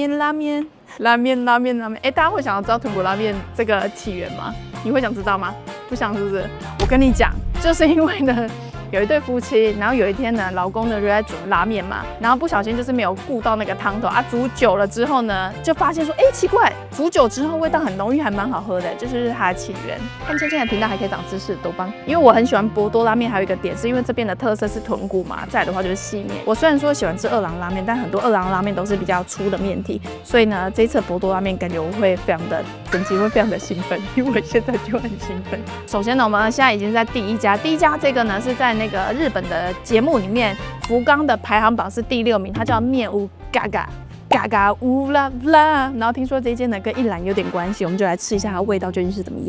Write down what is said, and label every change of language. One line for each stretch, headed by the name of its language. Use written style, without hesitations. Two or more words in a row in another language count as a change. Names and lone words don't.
Chinese: 哎，大家會想要知道豚骨拉麵這個起源嗎？你會想知道嗎？不想是不是？我跟你講，就是因為呢，有一對夫妻，然後有一天呢，老公呢就在煮拉麵嘛，然後不小心就是沒有顧到那個湯頭啊，煮久了之後呢，就發現說，哎，奇怪，煮久之後味道很濃郁，還蠻好喝的，就是它的起源。看芊芊的頻道還可以長知識，多棒！因為我很喜歡博多拉麵，還有一個點是因為這邊的特色是豚骨嘛，再來的話就是細麵。我雖然說喜歡吃二郎拉麵，但很多二郎拉麵都是比較粗的麵體，所以呢，這一次博多拉麵感覺我會非常的整集會非常的興奮，因為我現在就很興奮。首先呢，我們現在已經在第一家這個呢是在那個日本的節目裡面，福岡的排行榜是第6名，它叫麵屋嘎嘎烏拉拉。然後聽說這間呢跟一蘭有點關係，我們就來吃一下它的味道究竟是怎麼樣。